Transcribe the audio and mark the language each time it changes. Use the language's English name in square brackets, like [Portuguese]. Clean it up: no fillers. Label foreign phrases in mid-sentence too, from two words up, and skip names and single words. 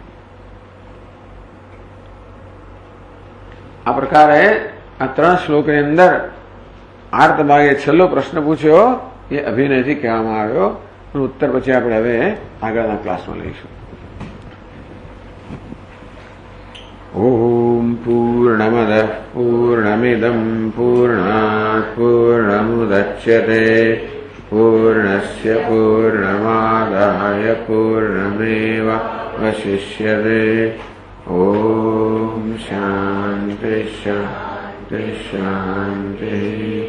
[Gujarati] આ પ્રકારે આ 3 શ્લોકની અંદર આર્ત ભાગે છેલ્લો પ્રશ્ન પૂછ્યો એ અભિનયથી કહેવામાં આવ્યો. ઉત્તર પછી આપણે હવે આગળના ક્લાસમાં લઈશું. [Sanskrit] ઓમ પૂર્ણમદ પૂર્ણમિદમ પૂર્ણાત પૂર્ણમુદચ્યતે पूर्णस्य पूर्णमादाय पूर्णमेवावशिष्यते। ॐ शान्ति शान्ति शान्तिः।